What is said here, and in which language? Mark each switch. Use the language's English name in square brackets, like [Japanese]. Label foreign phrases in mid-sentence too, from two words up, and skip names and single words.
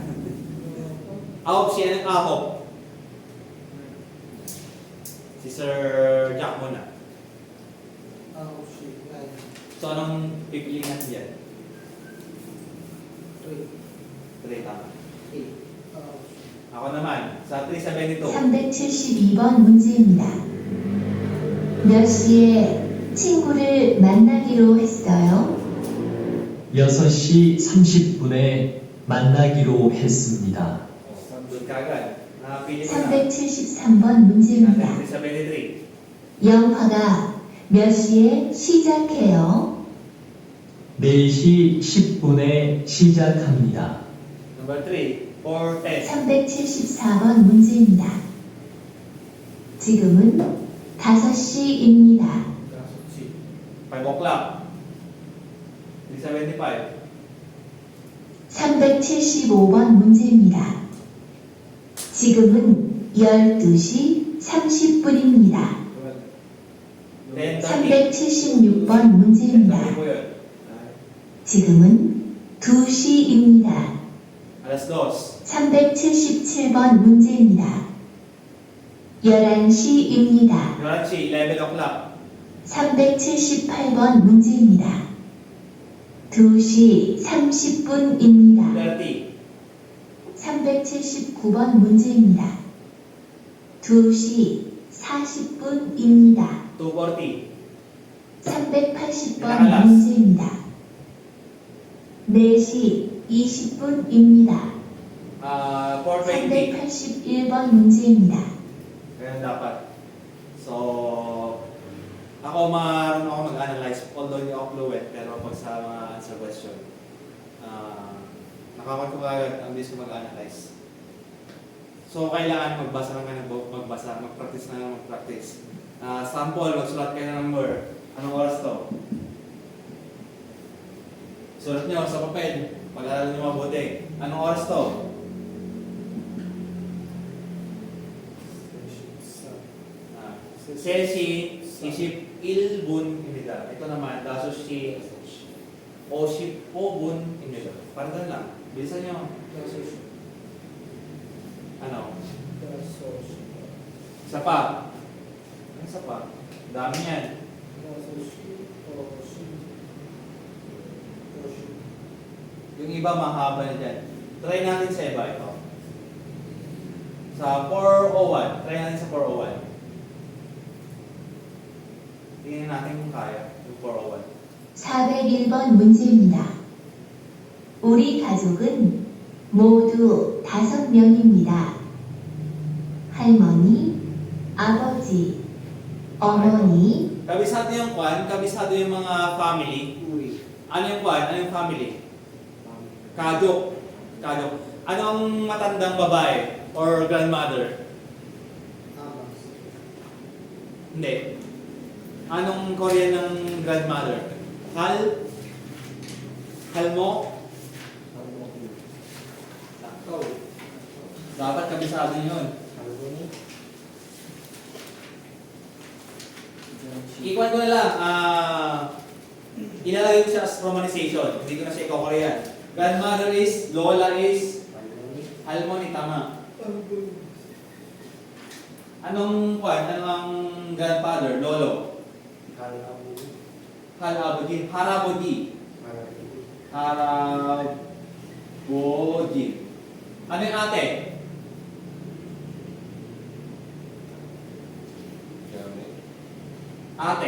[Filipino] 9시, anong ahok? Si Sir Jack muna. [English] Oh, shit. Nine. [Filipino] So, anong pipiliin natin dyan? 3. 3 tama. 8. Oh, Ako naman, sa 372. [Korean] 372번 문제입니다. 몇 시에 친구를 만나기로 했어요? 6시 30분에 만나기로 했습니다. [Filipino] Doon kagad. Nakapili ko na. [Korean] 373번 문제입니다. 373. 영화가 몇 시에 시작해요? 4시 10분에 시작합니다. [English] Number 3, 410. [Korean] 374번 문제입니다. 지금은 5시입니다. [English] 5 o'clock. 375. [Korean] 375번 문제입니다. 지금은 12시 30분입니다. 10:30. 376번 문제입니다. [Filipino] 10:30 po yun. [Korean] 지금은 2시입니다. [Filipino] Alas 2. [Korean] 377번 문제입니다. 11시입니다. 11시, 11 o'clock. 378번 문제입니다. 2시 30분입니다. 30. 379번 문제입니다. 2시 40분입니다. 2:40. 380번 문제입니다. 4시 20분입니다. 4:20. 381번 문제입니다. [Filipino] Ganyan dapat. So, ako marunong ako mag-analyze, although hindi ako fluent, pero pag sa mga [English] answer question, [Filipino] nakakot ko agad ang bilis ko mag-analyze. So, kailangan magbasa ka ng magbasa, mag-practice na ng mag-practice. Sample, magsulat kayo ng number. Anong oras to? Sulat nyo sa papel. Pag-aaral nyo mabuti. Anong oras to? [Korean] Ah, 3시 21분입니다. [Filipino] ito naman, [Korean] 5시 55분입니다. [Filipino] Parang ganun lang. Bilisan nyo. Ano? Isa pa. Ano isa pa? Dami yan. Yung iba mahaba na dyan. Try natin sa iba ito. Sa 401. Try natin sa 401. Tingnan natin kung kaya. Yung 401. [Korean] 401번 문제입니다. 우리 가족은 모두 5명입니다. 할머니, 아버지, 어머니, [Filipino] Kabisado yung kwan, kabisado yung mga family. Ano yung kwan? Ano yung family? Kadok. Kadok. Ano ang matandang babae or grandmother? Hindi. Anong Korean ng grandmother? Halmo? Dapat kabisado yun. Ikuan ko na lang. Ilalagay ko siya [English] as romanization. [Filipino] Hindi ko na siya i-Korean. [English] Grandmother is, [Filipino] lola is, halmoni, tama. Anong kwan? Ano ang grandfather? Lolo? Harabodi. Harabodi. Ano yung ate? Ate.